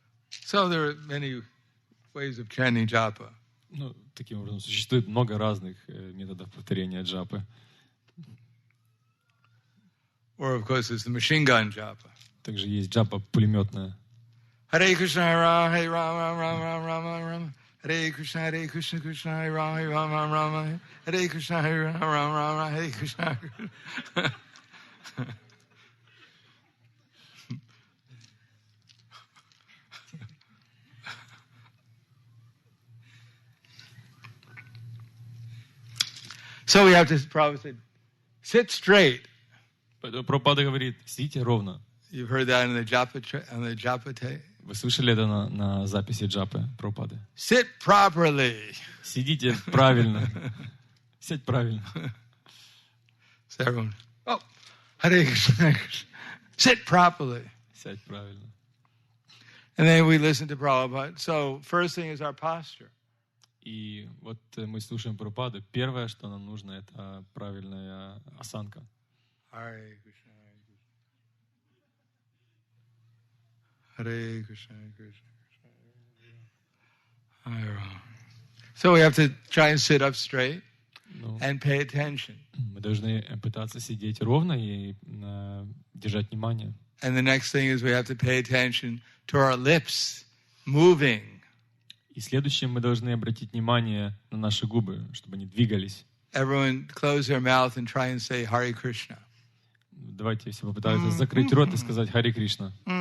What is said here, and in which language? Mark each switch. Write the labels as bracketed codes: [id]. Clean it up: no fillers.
[en] So there are many ways of chanting japa. [ru] Ну, таким образом, существует много разных методов повторения джапы. [en] Or, of course, there's the machine gun japa. [ru] Также есть джапа пулеметная. [sa] Hare Krishna, Hare Rama, Rama, Rama, Rama. Hare Krishna, Krishna, Hare Rama, Rama, Rama. Hare Krishna, Hare Rama, Rama, Hare Krishna. [en] So we have to probably sit straight. [ru] Прабхупада говорит, сидите ровно. [en] You've heard that in the japa tape. [ru] Вы слышали это на записи джапы Прабхупады? [en] Sit properly. [ru] Сидите правильно. Сядь правильно. [en] So everyone, Hare Krishna. Sit properly. [ru] Сядь правильно. [en] And then we listen to Prabhupada. So first thing is our posture. [ru] И вот мы слушаем Прабхупаду. Первое, что нам нужно, это правильная осанка. [sa] Hare Krishna, Hare Krishna, Krishna Krishna, Hare Rama. [en] So we have to try and sit up straight and pay attention. [ru] Мы должны пытаться сидеть ровно и держать внимание. [en] And the next thing is we have to pay attention to our lips moving. [ru] И следующее, мы должны обратить внимание на наши губы, чтобы они двигались. [en] Everyone close their mouth and try and say Hare Krishna. [ru] Давайте все попытаются закрыть рот и сказать Харе Кришна.